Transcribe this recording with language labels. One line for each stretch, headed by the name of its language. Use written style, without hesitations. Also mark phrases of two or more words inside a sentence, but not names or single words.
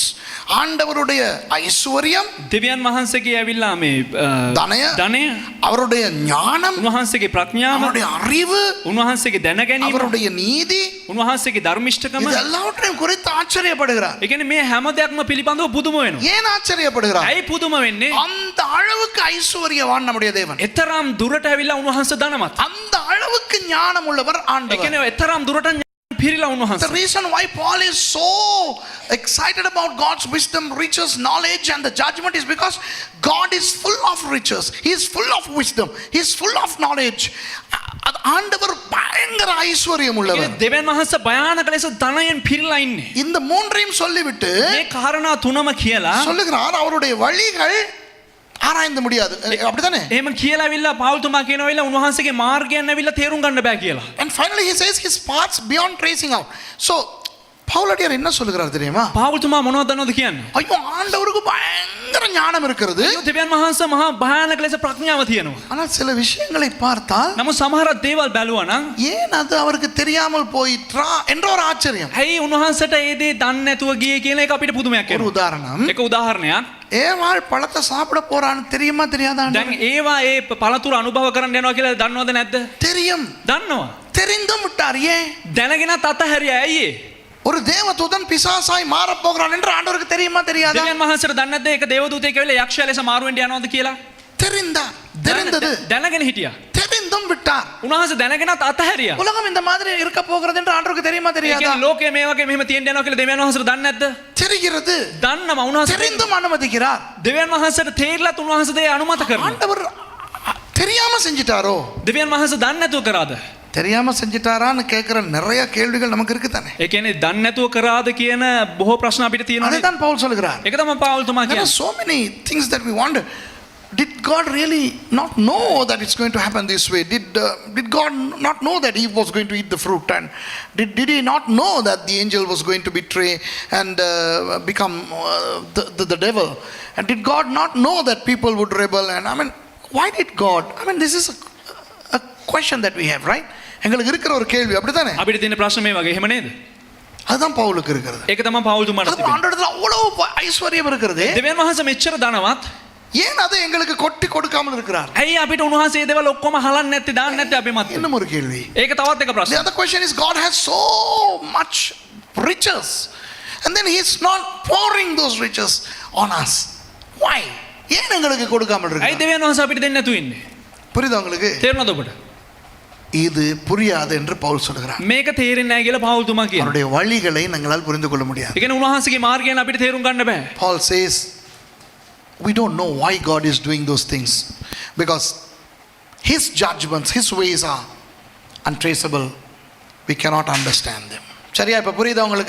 Tamil: ஆண்டவருடைய ஐஸ்வர்யம்,
Sinhala: දෙවියන් වහන්සේගේ ඇවිල්ලා මේ ධනය, ධනය
Tamil: அவருடைய ஞானம்,
Sinhala: උන්වහන්සේගේ ප්‍රඥාව
Tamil: அவருடைய அறிவு,
Sinhala: උන්වහන්සේගේ දැනගැනීම
Tamil: அவருடைய நீதி,
Sinhala: උන්වහන්සේගේ ධර්මිෂ්ඨකම
Tamil: இது எல்லாவற்றையும் குறித்து ஆச்சரியப்படுகிறார்.
Sinhala: ඒ කියන්නේ මේ හැම දෙයක්ම පිළිබඳව පුදුම වෙනවා.
Tamil: ஏன் ஆச்சரியப்படுகிறார்?
Sinhala: ඇයි පුදුම වෙන්නේ?
Tamil: அந்த அளவுக்கு ஐஸ்வர்யவான் நம்முடைய தேவன்.
Sinhala: එතරම් දුරට ඇවිල්ලා උන්වහන්සේ ධනවත්.
Tamil: அந்த அளவுக்கு ஞானம் உள்ளவர்
Sinhala: ඒ
Tamil: ஆண்டவர்.
Sinhala: කියන්නේ එතරම් දුරට පිරීලා
English: The
Sinhala: උන්වහන්සේ.
English: reason why Paul is so excited about God's wisdom, riches, knowledge and the judgment is because God is full of riches. He is full of wisdom. He is full of knowledge.
Tamil: ஆண்டவர் பயங்கர ஐஸ்வர்யம் உள்ளவர்.
Sinhala: දෙවියන් වහන්සේ භයානක ලෙස ධනයෙන් පිරීලා ඉන්නේ.
Tamil: இந்த மூன்றையும் சொல்லிவிட்டு
Sinhala: මේ කාරණා තුනම කියලා
Tamil: சொல்லுகிறார் அவருடைய வழிகள் ஆராய்ந்து முடியாது. அப்படிதானே?
Sinhala: එහෙම කියලා ඇවිල්ලා පාවුල්තුමා කියනවාවිලා උන්වහන්සේගේ මාර්ගයන් ඇවිල්ලා තේරුම් ගන්න බෑ කියලා.
English: And finally he says his paths beyond tracing out.
Tamil: So பவுலடியார் என்ன சொல்லுகிறார் தெரியுமா?
Sinhala: පාවුල්තුමා මොනවද දන්නවද කියන්නේ?
Tamil: ஐயோ ஆண்டவருக்கு பயங்கர ஞானம் இருக்கிறது.
Sinhala: දෙවියන් වහන්සේ මහා භයානක ලෙස ප්‍රඥාව තියෙනවා.
Tamil: ஆனால் சில விஷயங்களை பார்த்தால்
Sinhala: නමුත් සමහර දේවල් බැලුවා නම්
Tamil: ஏன் அது அவருக்கு தெரியாமல் போயிற்றா என்ற ஒரு ஆச்சரியம்.
Sinhala: ඇයි උන්වහන්සේට ඒ දේ දන්නේ නැතුව ගියේ කියන එක අපිට පුදුමයක්
Tamil: ஒரு
Sinhala: වෙනවා.
Tamil: உதாரணம்,
Sinhala: එක උදාහරණයක්.
Tamil: ஏவாள் பழத்தை சாப்பிட போறான்னு தெரியுமா தெரியாதா?
Sinhala: දැන් ඒවා ඒ පළතුරු අනුභව කරන්න යනවා කියලා දන්නවද නැද්ද?
Tamil: தெரியும்.
Sinhala: දන්නවා.
Tamil: தெரிந்தும் விட்டார். ஏன்?
Sinhala: දැනගෙනත් අතහැරියා. ඇයි ඒ?
Tamil: ஒரு தேவதூதன் பிசாசாய் மாற போகிறான் என்று ஆண்டவருக்கு தெரியுமா தெரியாதா?
Sinhala: දෙවියන් වහන්සේට දන්නේ නැද්ද ඒක දේවදූතයෙක් ඇවිල්ලා යක්ෂයා ලෙස මාරු වෙන්න යනවද කියලා?
Tamil: தெரிந்தார். தெரிந்தது.
Sinhala: දැනගෙන හිටියා.
Tamil: தெரிந்தும் விட்டார்.
Sinhala: උන්වහන්සේ දැනගෙනත් අතහැරියා.
Tamil: உலகம் இந்த மாதிரி இருக்க போகிறது என்று ஆண்டவருக்கு தெரியுமா
Sinhala: ඒ
Tamil: தெரியாதா?
Sinhala: කියන්නේ ලෝකයේ මේ වගේ මෙහෙම තියෙන්න යනවා කියලා දෙවියන් වහන්සේට දන්නේ නැද්ද?
Tamil: தெரிகிறது.
Sinhala: දන්නවා. උන්වහන්සේ
Tamil: தெரிந்தும் அனுமதிக்கிறார்.
Sinhala: දෙවියන් වහන්සේට තේරිලත් උන්වහන්සේ දේ අනුමත කරනවා.
Tamil: ஆண்டவர் தெரியாம செஞ்சிட்டாரோ?
Sinhala: දෙවියන් වහන්සේ දන්නේ නැතුව කරාද?
Tamil: தெரியாம செஞ்சிட்டாரான்னு கேட்கிற நிறைய கேள்விகள் நமக்கு இருக்கு தானே.
Sinhala: ඒ කියන්නේ දන්නේ නැතුව කරාද කියන බොහෝ ප්‍රශ්න අපිට තියෙනවා.
Tamil: அதைத்தான் பவுல் சொல்கிறார்.
Sinhala: ඒක තමයි පාවුල්තුමා
English: There are
Sinhala: කියන්නේ.
English: so many things that we wonder. Did God really not know that it's going to happen this way? Did God not know that he was going to eat the fruit? And did he not know that the angel was going to betray and become the devil? And did God not know that people would rebel? And I mean, why did God? I mean, this is a question that we have, right?
Tamil: எங்களுக்கு இருக்கிற ஒரு கேள்வி அப்படிதானே?
Sinhala: අපිට තියෙන ප්‍රශ්න මේ වගේ. එහෙම නේද?
Tamil: அதுதான் பவுலுக்கு இருக்கிறது.
Sinhala: ඒක තමයි පාවුල්තුමාට තිබෙන්නේ.
Tamil: ஆண்டவரத்துல அவ்வளவு ஐஸ்வர்யம் இருக்கிறது.
Sinhala: දෙවියන් වහන්සේ මෙච්චර ධනවත්
Tamil: ஏன் அதை எங்களுக்கு கொட்டி கொடுக்காமல் இருக்கிறார்?
Sinhala: ඇයි අපිට උන්වහන්සේ ඒ දේවල් ඔක්කොම හලන්නේ නැත්තේ දාන්නේ නැත්තේ අපේ මත?
Tamil: இன்னும் ஒரு கேள்வி.
Sinhala: ඒක තවත් එක
English: The
Sinhala: ප්‍රශ්නයක්.
English: other question is, God has so much riches and then he is not pouring those riches on us. Why?
Tamil: ஏன் எங்களுக்கு கொடுக்காமல்
Sinhala: ඇයි
Tamil: இருக்கிறார்?
Sinhala: දෙවියන් වහන්සේ අපිට දෙන්නේ නැතුව ඉන්නේ?
Tamil: புரியுதா உங்களுக்கு?
Sinhala: තේරුණාද ඔබට?
Tamil: இது புரியாது என்று பவுல் சொல்கிறார்.
Sinhala: මේක තේරෙන්නේ නැහැ කියලා පාවුල්තුමා කියනවා.
Tamil: அவருடைய வழிகளை நாங்களால் புரிந்து கொள்ள முடியாது.
Sinhala: ඒ කියන්නේ උන්වහන්සේගේ මාර්ගයන් අපිට තේරුම් ගන්න බෑ.
English: Paul says we don't know why God is doing those things because his judgments, his ways are untraceable. We cannot understand them.
Tamil: சரியா? இப்ப புரியுதா உங்களுக்கு?